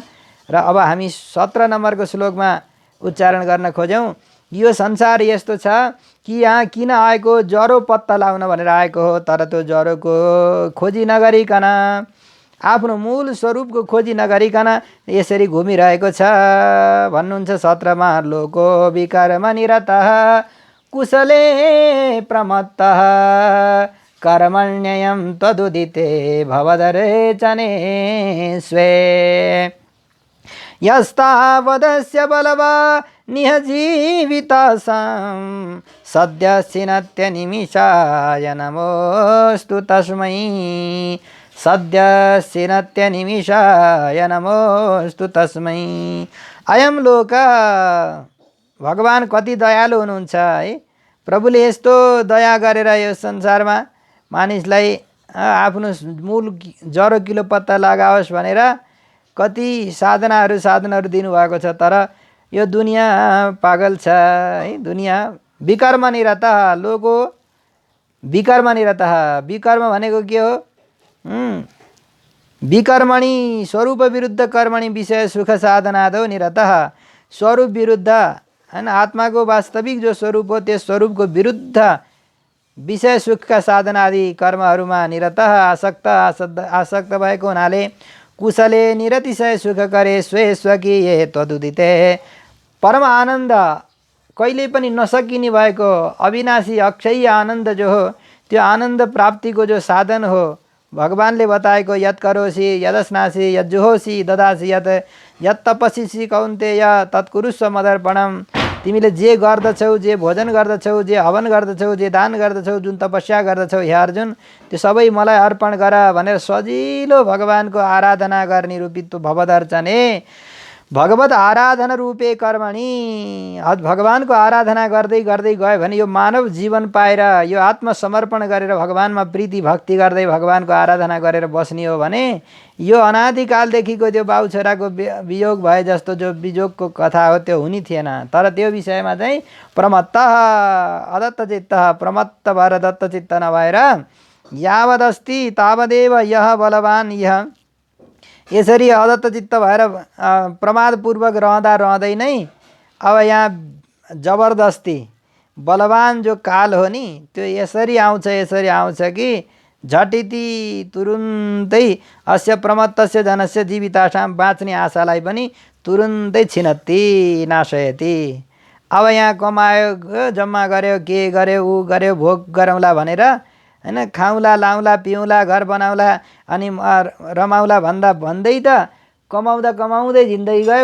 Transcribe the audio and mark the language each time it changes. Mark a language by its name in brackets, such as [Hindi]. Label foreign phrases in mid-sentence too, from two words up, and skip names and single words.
[Nepali] र अब हामी 17 नम्बरको श्लोकमा उच्चारण गर्न खोज्यौँ। यो संसार यस्तो छ कि यहाँ किन आएको, ज्वरो पत्ता लगाउन भनेर आएको हो, तर त्यो ज्वरोको खोजी नगरिकन आफ्नो मूल स्वरूपको खोजी नगरिकन यसरी घुमिरहेको छ भन्नुहुन्छ। 17 मा [Sanskrit] लोको विकर्म निरतः कुशले प्रमत्तः कर्मण्ययं तदुदिते भवदरेचने स्वे यस्तावदस्य बलवा निहजीवितासां सद्यस्सिनत्य निमिषाय नमोस्तु तस्मै सद्यस्सिनत्य निमिषाय नमोस्तु तस्मै। अयं लोक [Nepali] भगवान कति दयालु हुनुहुन्छ है। प्रभुले यस्तो दया गरेर यो संसारमा मानिसलाई आफ्नो मूल ज्वरो किलो पत्ता लगाओस् भनेर कति साधनहरू दिनुभएको छ। तर यो दुनियाँ पागल छ है। [Sanskrit] दुनियाँ विकर्म निरतः, लोको विकर्म निरतः। [Nepali] विकर्म भनेको के हो? [Sanskrit] विकर्मणि स्वरूप विरुद्ध कर्मणि विषय सुख साधनादो निरतः। [Nepali] स्वरूप विरुद्ध हैन, आत्माको वास्तविक जो स्वरूप हो त्यस स्वरूपको विरुद्ध विषय सुखका साधना आदि कर्महरूमा निरतः आसक्त भएको हुनाले [Sanskrit] कुशले निरतिशय सुख करे स्वे स्वकीय तदुदिते [Nepali] परम आनन्द कहिले पनि नसकिने भएको अविनाशी अक्षय आनन्द जो हो त्यो आनन्द प्राप्तिको जो साधन हो भगवानले बताएको [Sanskrit] यत् करोसि यदस्नासि यज्जुहोसि ददासि यत् तपस्सी कौन्तेय तत्कुरुस्व मदर्पणम। [Nepali] तिमीले जे गर्दछौ, जे भोजन गर्दछौ, जे हवन गर्दछौ, जे दान गर्दछौ, जुन तपस्या गर्दछौ हे अर्जुन, त्यो सबै मलाई अर्पण गर भनेर सजिलो भगवानको आराधना गर्ने रूपित्व [Sanskrit] भवदर्चने भगवत आराधना रूपे कर्मणि। [Nepali] भगवानको आराधना गर्दै गर्दै गयो भने यो मानव जीवन पाएर यो आत्मसमर्पण गरेर भगवानमा प्रीति भक्ति गर्दै भगवानको आराधना गरेर बस्ने हो भने यो अनादिकालदेखिको त्यो बाउ छोराको वियोग भए जस्तो जो वियोगको कथा हो त्यो हुने थिएन। तर त्यो विषयमा चाहिँ [Sanskrit] प्रमत्त अदत्त चित्त, [Nepali] प्रमत्त भएर दत्त चित्त नभएर [Sanskrit] यावदस्ति तावदेव [Nepali] यह बलवान यह यसरी अदत्त चित्त भएर प्रमादपूर्वक रहँदै नै अब यहाँ जबरदस्ती बलवान जो काल हो नि त्यो यसरी आउँछ कि झटिति तुरुन्तै [Sanskrit] अस्य प्रमत्तस्य जनस्य जीवितासां [Nepali] बाँच्ने आशालाई पनि तुरुन्तै [Sanskrit] छिनत्ति नाशयति। [Nepali] अब यहाँ कमायो, जम्मा गर्यो, के गर्यो, ऊ गर्यो, भोग गरौँला भनेर हैन, खाउँला, लाउँला, पिउँला, घर बनाउँला अनि रमाउला भन्दै त कमाउँदै जिन्दगी गयो।